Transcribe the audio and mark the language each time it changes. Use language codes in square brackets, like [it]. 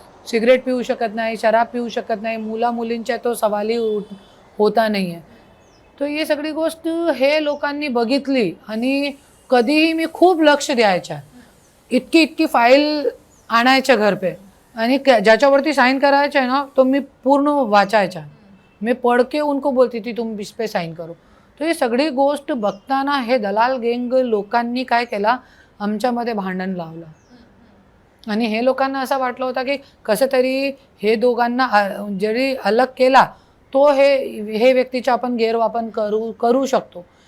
[mr] Cigarette पिऊ शकत नाही, शराब पिऊ शकत नाही, मुला मुलींच्या तो सवालही होता नाही आहे. तर ही सगळी गोष्ट हे लोकांनी बघितली आणि कधीही मी खूप लक्ष द्यायच्या, इतकी फाईल आणायच्या घर पे आणि ज्याच्यावरती साइन करायचं आहे ना तो मी पूर्ण वाचायचा. [hi] मी पढ़ के उनको बोलती थी तुम इस पे साइन करो. [mr] तो ही सगळी गोष्ट बघताना हे दलाल गँग लोकांनी काय केला, आमच्यामध्ये भांडण लावलं आणि हे लोकांना असं वाटलं होतं की कसं तरी हे दोघांना जरी अलग केला तो हे व्यक्तीचा आपण गैरवापर करू शकतो.